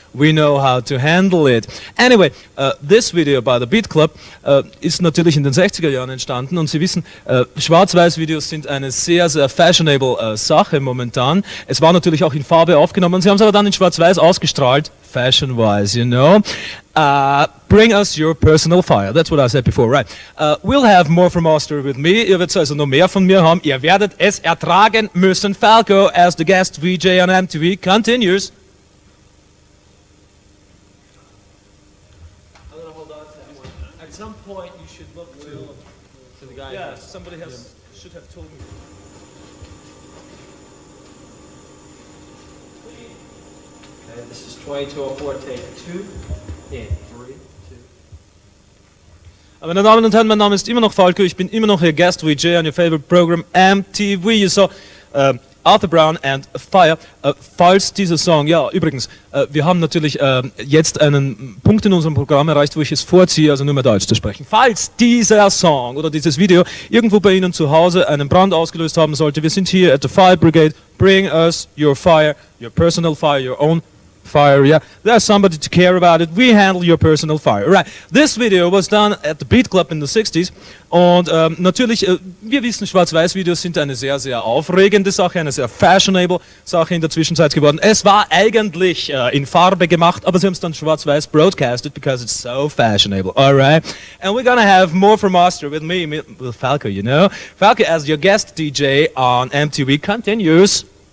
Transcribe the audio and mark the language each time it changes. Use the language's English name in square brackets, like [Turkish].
[English] We know how to handle it. Anyway, this video by the Beat Club [German] ist natürlich in den 60er Jahren entstanden und Sie wissen, Schwarz-Weiß-Videos sind eine sehr, sehr fashionable Sache momentan. Es war natürlich auch in Farbe aufgenommen, Sie haben es aber dann in Schwarz-Weiß ausgestrahlt, [English] fashion-wise, you know. Bring us your personal fire. That's what I said before, right? We'll have more from Austria with me. [German] Ihr werdet also noch mehr von mir haben. Ihr werdet es ertragen müssen. [English] Falco as the guest VJ on MTV continues. I'm going to hold on to that one. At some point, you should look to the guy. Yeah, somebody should have told me. Okay, this is 2204, take 2. In 3, 2. [German] Meine Damen und Herren, mein Name ist immer noch Falco. Ich bin immer noch Ihr Guest VJ [English] on your favorite program MTV. You saw Arthur Brown and Fire. [German] Falls dieser Song, ja, übrigens, wir haben natürlich jetzt einen Punkt in unserem Programm erreicht, wo ich es vorziehe, also nur mehr Deutsch zu sprechen. Falls dieser Song oder dieses Video irgendwo bei Ihnen zu Hause einen Brand ausgelöst haben sollte, wir sind hier [English] at the Fire Brigade. Bring us your fire, your personal fire, your own fire, yeah. There's somebody to care about it. We handle your personal fire. Right. This video was done at the Beat Club in the 60s. [German] Und natürlich, wir wissen, Schwarz-Weiß-Videos sind eine sehr, sehr aufregende Sache, eine sehr fashionable Sache in der Zwischenzeit geworden. Es war eigentlich in Farbe gemacht, aber sie haben es dann schwarz-weiß [English] broadcasted because it's so fashionable. Alright. And we're gonna have more from Austria with me, with Falco, you know. Falco as your guest DJ on MTV continues.